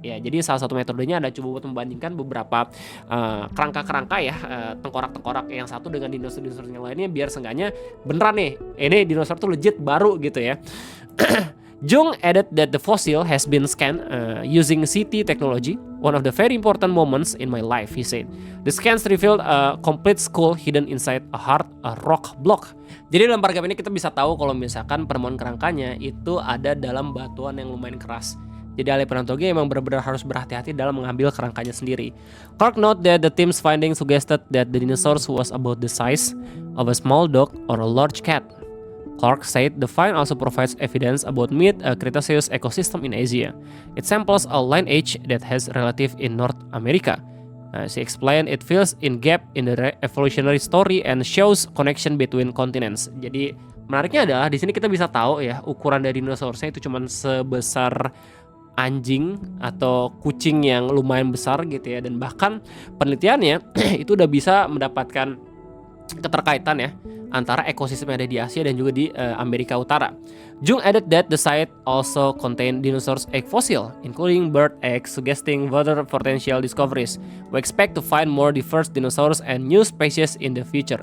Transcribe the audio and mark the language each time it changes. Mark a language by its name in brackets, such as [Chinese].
[Indonesian] Ya, jadi salah satu metodenya ada coba buat membandingkan beberapa kerangka-kerangka ya, tengkorak-tengkorak yang satu dengan dinosaurus yang lainnya, biar seenggaknya beneran nih, ini dinosaurus tuh legit baru gitu ya. [English] Jung added that the fossil has been scanned using CT technology, one of the very important moments in my life, he said. The scans revealed a complete skull hidden inside a hard rock block. [Indonesian] Jadi dalam paragraf ini kita bisa tahu kalau misalkan penemuan kerangkanya itu ada dalam batuan yang lumayan keras. Jadi ahli paleontologi emang benar-benar harus berhati-hati dalam mengambil kerangkanya sendiri. [English] Clark note that the team's findings suggested that the dinosaurs was about the size of a small dog or a large cat. Clark said the find also provides evidence about mid-Cretaceous ecosystem in Asia. It samples a lineage that has relative in North America. She explained it fills in gap in the evolutionary story and shows connection between continents. [Indonesian] Jadi menariknya adalah di sini kita bisa tahu ya, ukuran dari dinosaurusnya itu cuma sebesar anjing atau kucing yang lumayan besar gitu ya, dan bahkan penelitiannya itu udah bisa mendapatkan keterkaitan ya antara ekosistem yang ada di Asia dan juga di Amerika Utara. [English] Jung added that the site also contained dinosaurs egg fossil, including bird eggs, suggesting further potential discoveries. We expect to find more diverse dinosaurs and new species in the future.